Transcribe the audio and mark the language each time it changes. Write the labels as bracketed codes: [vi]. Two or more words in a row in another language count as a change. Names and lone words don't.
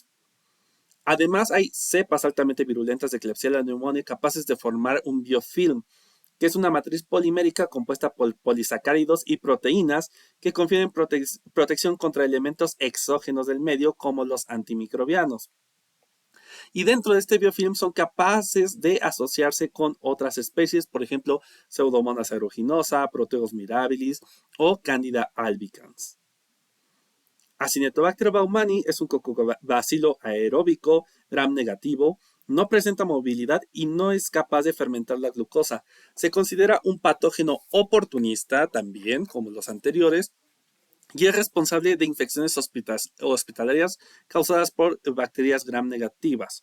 [es] Además, hay cepas altamente virulentas de Klebsiella pneumoniae capaces de formar un biofilm, que es una matriz polimérica compuesta por polisacáridos y proteínas que confieren protección contra elementos exógenos del medio como los antimicrobianos. Y dentro de este biofilm son capaces de asociarse con otras especies, por ejemplo, Pseudomonas aeruginosa, Proteus mirabilis o Candida albicans. Acinetobacter baumannii es un cocobacilo aeróbico gram negativo, no presenta movilidad y no es capaz de fermentar la glucosa. Se considera un patógeno oportunista también, como los anteriores, y es responsable de infecciones hospitalarias causadas por bacterias gram negativas.